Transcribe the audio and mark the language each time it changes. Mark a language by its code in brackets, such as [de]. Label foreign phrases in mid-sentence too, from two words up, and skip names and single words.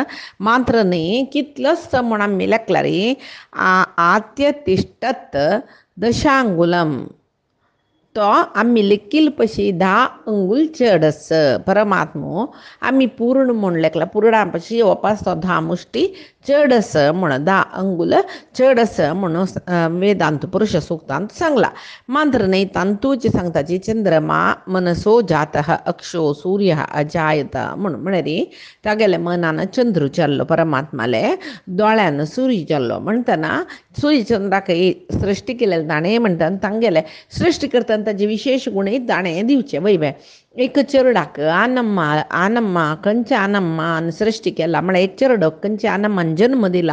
[kok] मात्र न्ही कितलोच म्हूण आमी लेखल्यार [sa] आत्यतिष्ठत् दशांगुलम [kok] तो आमी लेखील पशी 10 अंगूल चड आस. परमात्मो आमी पूर्ण म्हूण लेखला पुर्णा पशी वपास तो 10 मुष्टी चड आस म्हूण 10 अंगूल चड आस म्हणून वेदांत पुरुष सुक्तांत सांगला. मात्र न्ही तांतूच सांगताची [sa] चंद्रमा मनसो जातः अक्षो सूर्य अजायत [kok] म्हूण म्हळ्यार तागेले मनान चंद्र जाल्लो परमात्माले दोळ्यान सूर्य जाल्लो म्हणटना सूर्यचंद्राक सृश्टी केलेले ताणें म्हणटा तांगेले सृश्टी करतना ताजे विशेष गुणय ताणें दिवचे वयवे. एक चरडाक आनम्मा कंचे आनम्मान सृश्टी केला म्हळ्यार एक चरडो कंचे आनम्मान जन्म दिला.